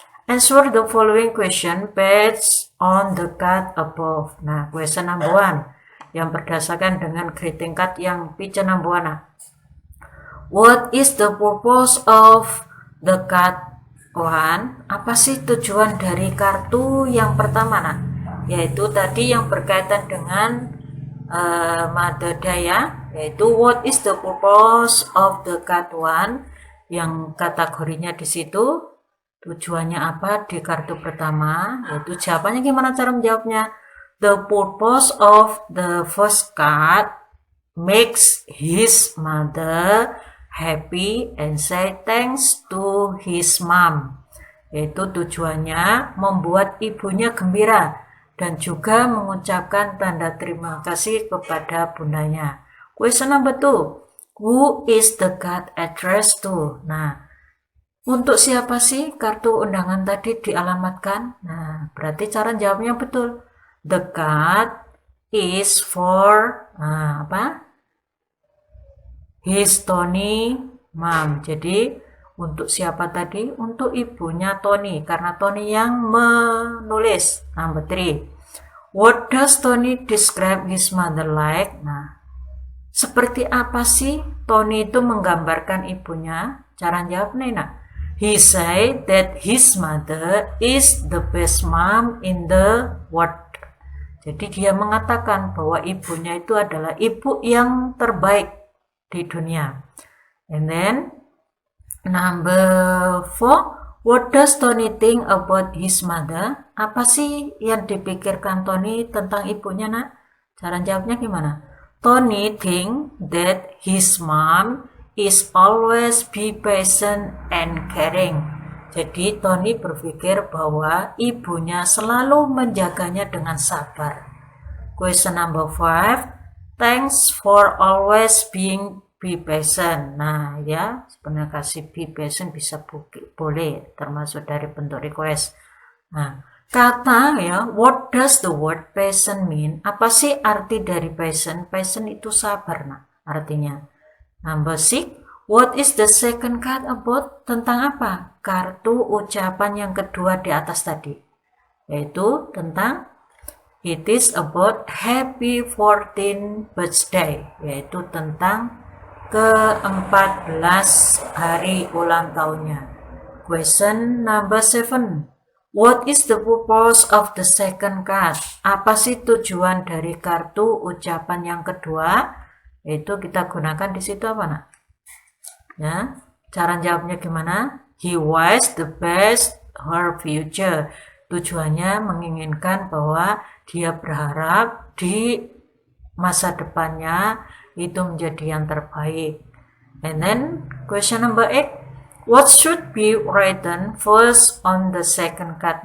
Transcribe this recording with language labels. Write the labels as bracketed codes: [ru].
[en] Answer the following question based on the card above. [id] Nah, question number 1 yang berdasarkan dengan greeting card yang picture number 1. [en] What is the purpose of the card 1? [id] Apa sih tujuan dari kartu yang pertama? Yaitu tadi yang berkaitan dengan Mother Day, yaitu [en] what is the purpose of the card 1, [id] yang kategorinya di situ. Tujuannya apa di kartu pertama? Yaitu jawabannya gimana cara menjawabnya? [en] The purpose of the first card makes his mother happy and say thanks to his mom. [id] yaitu tujuannya membuat ibunya gembira dan juga mengucapkan tanda terima kasih kepada bundanya. [en] Question number 2. Who is the card addressed to? [id] Nah, untuk siapa sih kartu undangan tadi dialamatkan? Nah, berarti cara jawabnya betul. [en] The card is for his Tony mom. [id] Jadi untuk siapa tadi? Untuk ibunya Tony, karena Tony yang menulis. [en] Number 3. What does Tony describe his mother like? [id] Nah, seperti apa sih Tony itu menggambarkan ibunya? Cara jawab nih, nah. [en] He said that his mother is the best mom in the world. [id] Jadi dia mengatakan bahwa ibunya itu adalah ibu yang terbaik di dunia. [en] And then number 4, what does Tony think about his mother? [id] Apa sih yang dipikirkan Tony tentang ibunya, nak? Cara jawabnya gimana? [en] Tony think that his mom is always be patient and caring. [id] Jadi Tony berpikir bahwa ibunya selalu menjaganya dengan sabar. [en] Question number 5. Thanks for always be patient. [id] Nah ya, sebenarnya kasih be patient bisa boleh, termasuk dari bentuk request. Nah, kata ya, [en] what does the word patient mean? [id] Apa sih arti dari patient? Patient itu sabar, nah, artinya. [en] Number 6, what is the second card about? [id] Tentang apa? Kartu ucapan yang kedua di atas tadi. Yaitu tentang [en] it is about happy 14th birthday. [id] Yaitu tentang ke-14 hari ulang tahunnya. [en] Question number 7. What is the purpose of the second card? [id] Apa sih tujuan dari kartu ucapan yang kedua? Itu kita gunakan di situ apa, nak? Ya, cara jawabnya gimana? [en] He wants the best her future. [id] Tujuannya menginginkan bahwa dia berharap di masa depannya itu menjadi yang terbaik. [en] And then question number 8. What should be written first on the second card?